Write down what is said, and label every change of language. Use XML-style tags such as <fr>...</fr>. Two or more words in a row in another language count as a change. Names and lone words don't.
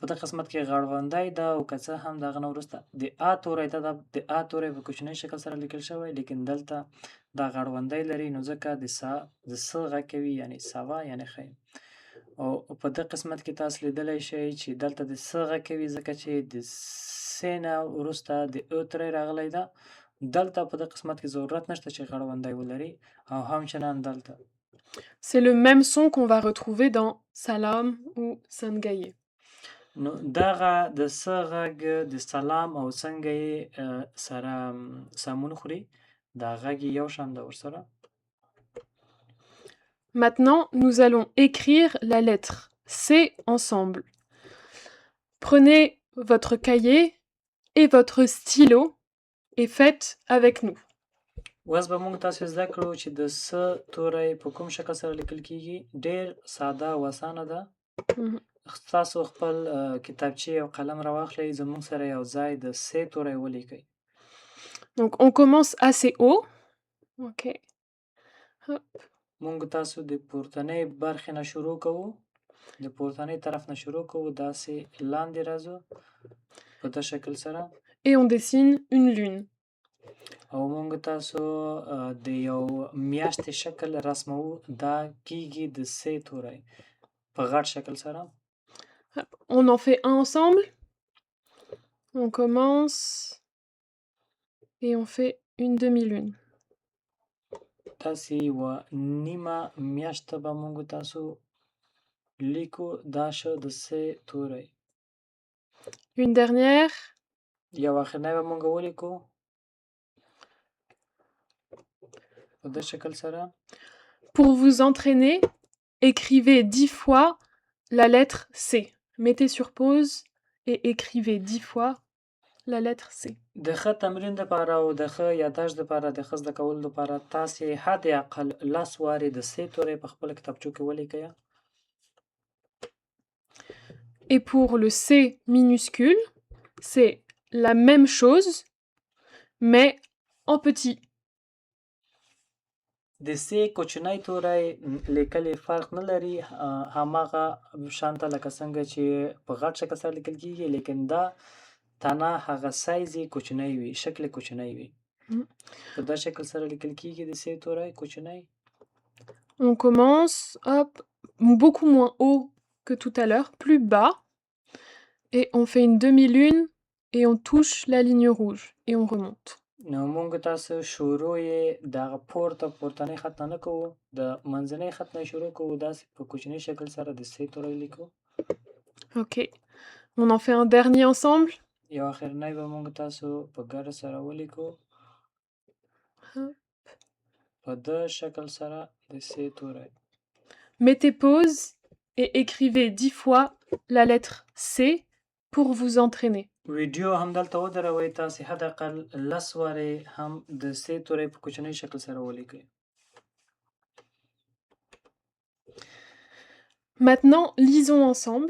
<ps>دې قسمت کې غړوندی ده او که څه هم دغه نه وروسته د ا توری ده د ا توری په کوچني شکل سره لیکل شوی لیکن دلته دا غړوندی لري نو ځکه د س غږ کوي یعنی ساوا یعنی ښه او په دې قسمت کې تاسو لیدلی شئ چې دلته د س غږ کوي ځکه چې د س نه وروسته د او توری راغلی ده دلته په دې قسمت کې ضرورت نشته چې غړوندی ولري او همچنان دلته</ps> <fr>C'est le même son qu'on va retrouver dans Salam ou Sangaye.</fr> <ps>نو دغه د س غږ د سلام او څنګه یې سره سمون خوري دا غږ یو شان ده ورسره</ps> <fr>Maintenant, nous allons écrire la lettre C ensemble. Prenez votre cahier et votre stylo et faites avec nous.</fr> <ps>اوس به موږ تاسو زده کړو چې د س توری په کوم شکل سره لیکل کیږي ډېر ساده او اسانه ده تاسو خپل کتابچې او قلم راواخلئ زموږ سره یو ځای د س توری ولیکئ</ps> <fr>Donc on commence assez haut. Ok. Hop.</fr> <ps>موږ تاسو د پورتنۍ برخې نه شروع کوو د پورتنۍ طرف نه شروع کوو داسې لاندې راځو په دې شکل سره</ps> <fr>Et on dessine une lune.</fr> <ps>او موږ تاسو د یو میاشتې شکل رسمو دا کیږي د س توری په غټ شکل سره</ps> <fr>On en fait un ensemble. On commence et on fait une demi-lune.</fr> <ps>تاسې یوه نیمه میاشته به موږ تاسو لیکو دا شو د س توری</ps> <fr>Une dernière.</fr> <ps>یو اخرنی به موږ ولیکو په دې شکل سره</ps> <fr>Pour vous entraîner, écrivez 10 fois la lettre C. Mettez sur pause et écrivez 10 fois la lettre C.</fr> <ps>د ښه تمرین لپاره او د ښه یاداشت لپاره د ښه زده کولو لپاره تاسې حد اقل 10 وارې د س توری په خپله کتابچو کې ولیکئ</ps> <fr>Et pour le C minuscule, c'est la même chose, mais en petit.</fr> <ps>د س کوچنی توری لیکلې فرق نه لري هماغه شانته لکه څنګه چې په غټ شکل سره لیکل کیږي لیکن دا تنه هغه سایز یې کوچنی وي شکل کوچنی وي په دا شکل سره لیکل کیږي د س توری کوچنی</ps> <fr>On commence, hop, beaucoup moins haut que tout à l'heure, plus bas, et on fait une demi-lune et on touche la ligne rouge et on remonte.</fr> <ps>نو موږ تاسو شروع یې دغه پورتنی خط نه کوو د منځنی خط نه شروع کوو داسې په کوچني شکل سره د س توری لیکو</ps> <fr>Ok, on en fait un dernier ensemble.</fr> <ps>یو اخرنی به موږ تاسو په ګډه سره ولیکو په دې شکل سره د س توری</ps> <fr>Mettez pause et écrivez 10 fois la lettre C pour vous entraîner.</fr> <ps>ویډیو همدلته ودروئ تاسې حداقل 10 وارې هم د سې توری په کوچنۍ شکل سره ولیکئ.</ps> <fr>Maintenant, lisons ensemble.</fr>